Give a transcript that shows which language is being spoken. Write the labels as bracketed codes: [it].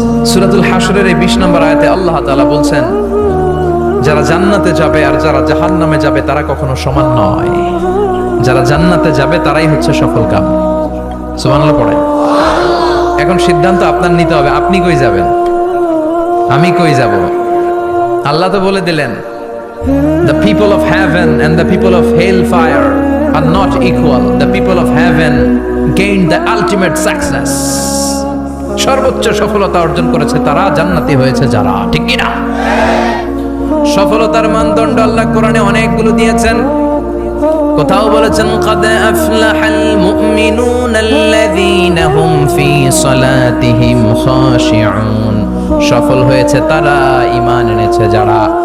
[bn] সূরাতুল হাশরের এই 20 নম্বর আয়াতে আল্লাহ তাআলা বলছেন, যারা জান্নাতে যাবে আর যারা জাহান্নামে যাবে তারা কখনো সমান নয়। যারা জান্নাতে যাবে তারাই হচ্ছে সফল কাম। সুবহানাল্লাহ পড়ে। এখন সিদ্ধান্ত আপনার নিতে হবে, আপনি কই যাবেন, আমি কই যাব। আল্লাহ তো বলে দিলেন, [en] the people of heaven and the people of hellfire are not equal. The people of heaven gained the ultimate success. [bn] সর্বোচ্চ সফলতা অর্জন করেছে তারা, জান্নাতি হয়েছে যারা, ঠিক কি না? সফলতার মানদণ্ড আল্লাহ কোরআনে অনেকগুলো দিয়েছেন। কোথাও বলেছেন [ar] قد أفلح المؤمنون الذين هم في صلاتهم خاشعون, [bn] সফল হয়েছে তারা, ঈমান এনেছে যারা।